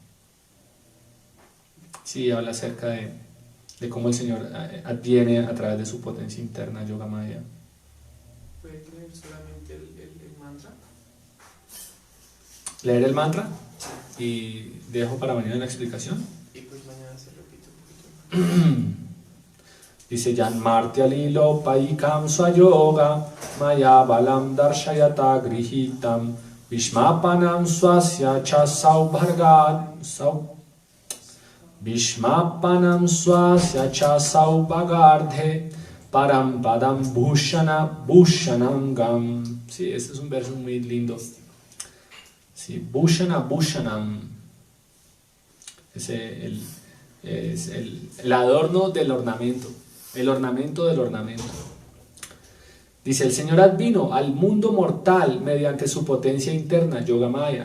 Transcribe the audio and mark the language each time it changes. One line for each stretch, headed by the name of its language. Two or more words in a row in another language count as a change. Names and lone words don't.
Spanish: Sí, habla acerca de cómo el Señor adviene a través de su potencia interna, Yogamaya. ¿Puede leer solamente el mantra? Leer el mantra y dejo para mañana la explicación. Y pues mañana se repite un poquito más.
Sanskrit: Dice Jan Martya Lilo Paikam Swayoga Maya Balam Darshayata Grihitam Vishmapanam Swasya Cha Vishmapanam Swasya Cha Saubhagardhe Param Padam Bhushanangam.
Spanish: Sí, este es un verso muy lindo. Sí, Bhushanam. Es el adorno del ornamento. El ornamento del ornamento. Dice, el Señor vino al mundo mortal mediante su potencia interna, Yogamaya.